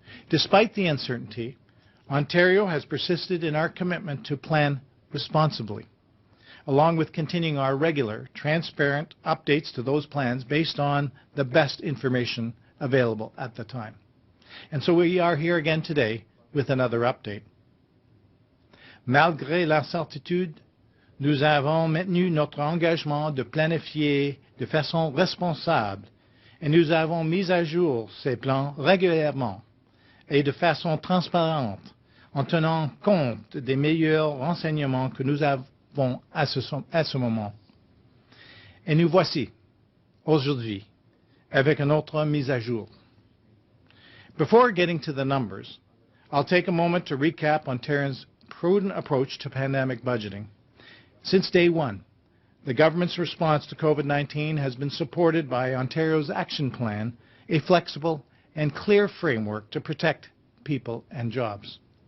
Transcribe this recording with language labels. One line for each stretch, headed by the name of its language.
English: Despite the uncertainty, Ontario has persisted in our commitment to plan responsibly, along with continuing our regular, transparent updates to those plans based on the best information available at the time. And so we are here again today with another update.
French: Malgré l'incertitude, nous avons maintenu notre engagement de planifier de façon responsable et nous avons mis à jour ces plans régulièrement et de façon transparente en tenant compte des meilleurs renseignements que nous avons à ce moment. Et nous voici aujourd'hui avec une autre mise à jour.
English: Before getting to the numbers, I'll take a moment to recap Ontario's prudent approach to pandemic budgeting. Since day one, the government's response to COVID-19 has been supported by Ontario's Action Plan, a flexible and clear framework to protect people and jobs.